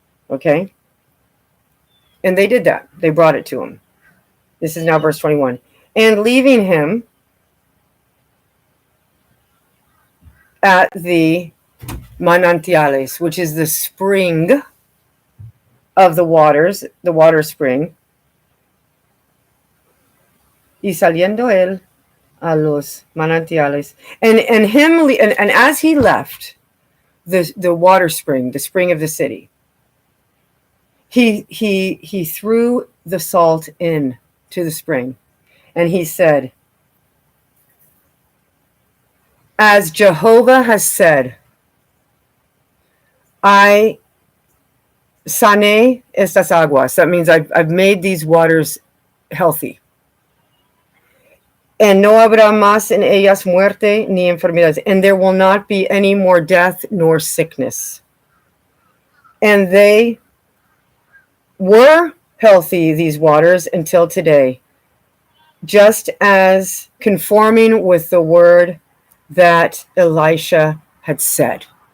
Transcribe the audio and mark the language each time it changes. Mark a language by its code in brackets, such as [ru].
[en] Okay? And they did that. They brought it to him. This is now verse 21. And leaving him at the manantiales, which is the spring of the waters, the water spring. [es] y saliendo él a los manantiales. [en] And as he left the water spring, the spring of the city, he threw the salt in to the spring, and he said, as Jehovah has said, I sane [es] estas aguas. [en] That means I've made these waters healthy. [es] And no habrá más en ellas muerte ni enfermedades. [en] And there will not be any more death nor sickness. And they were healthy, these waters, until today, just as conforming with the word that Elisha had said.